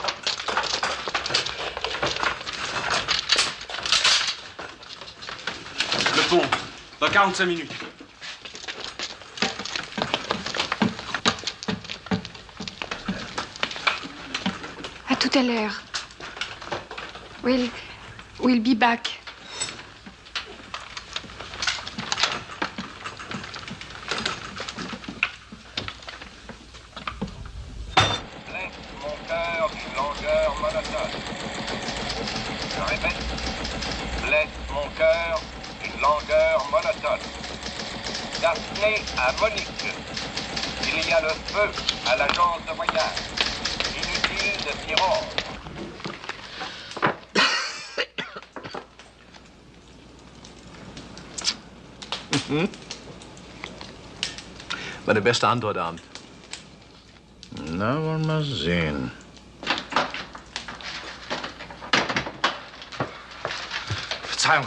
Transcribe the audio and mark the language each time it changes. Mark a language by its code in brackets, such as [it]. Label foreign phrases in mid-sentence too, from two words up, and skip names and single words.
[fr] Le pont, dans 45 minutes. À tout à l'heure. [en] We'll be back. [fr] Blesse mon cœur d'une langueur monotone. Je répète, blesse mon cœur d'une langueur monotone. Daphné à Monique. Il y a le feu à l'agence de voyage. Inutile de s'y rendre. [de] Meine beste Antwort, Abend. Na, wollen wir sehen. Verzeihung.